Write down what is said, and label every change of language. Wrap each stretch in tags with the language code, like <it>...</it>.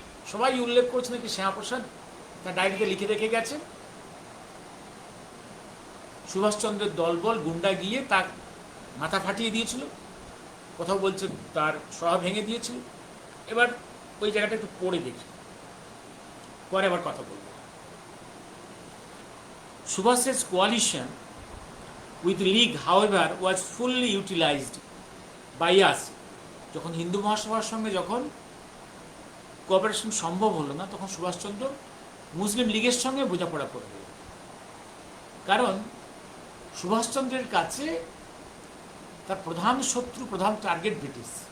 <bn>সবাই উল্লেখ করছে নাকি শ্যামাপ্রসাদ তার ডায়েরিতে লিখে রেখে গেছে, সুভাষচন্দ্রের দলবল গুন্ডা গিয়ে তার মাথা ফাটিয়ে দিয়েছিল, কোথাও বলছে তার সভা ভেঙে দিয়েছিল। এবার ওই জায়গাটা একটু পড়ে দেখি, পরে আবার কথা বলব।</bn> <en>Subhas's coalition with League, however, was fully utilized by us.</en> <bn>যখন হিন্দু মহাসভার সঙ্গে যখন কোঅপারেশন সম্ভব হলো না, তখন সুভাষচন্দ্র মুসলিম লীগের সঙ্গে বোঝাপড়া করে দিল। কারণ সুভাষচন্দ্রের কাছে তার প্রধান শত্রু, প্রধান টার্গেট ব্রিটিশ।</bn>